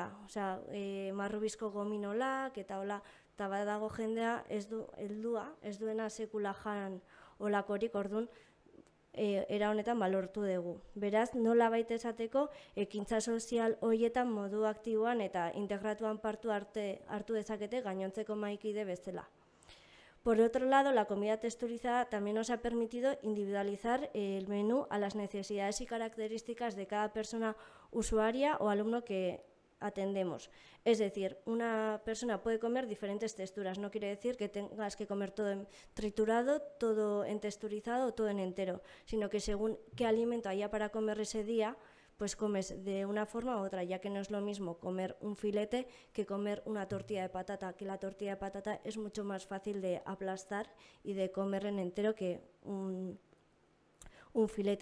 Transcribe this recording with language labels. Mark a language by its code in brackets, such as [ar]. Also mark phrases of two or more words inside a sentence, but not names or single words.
[eu] Osea, marrubizko gominolak eta hola, eta badago jendea ez duena sekula jan olakorik, orduan, era honetan lortu dugu. Beraz, nola baita esateko, ekintza sozial horietan modu aktiboan eta integratuan hartu dezakete gainontzeko maikide bezala. [es] Por otro lado, la comida texturizada también nos ha permitido individualizar el menú a las necesidades y características de cada persona usuaria o alumno que atendemos. Es decir, una persona puede comer diferentes texturas, no quiere decir que tengas que comer todo en triturado, todo en texturizado o todo en entero, sino que según qué alimento haya para comer ese día, pues comes de una forma u otra, ya que no es lo mismo comer un filete que comer una tortilla de patata, que la tortilla de patata es mucho más fácil de aplastar y de comer en entero que un filete.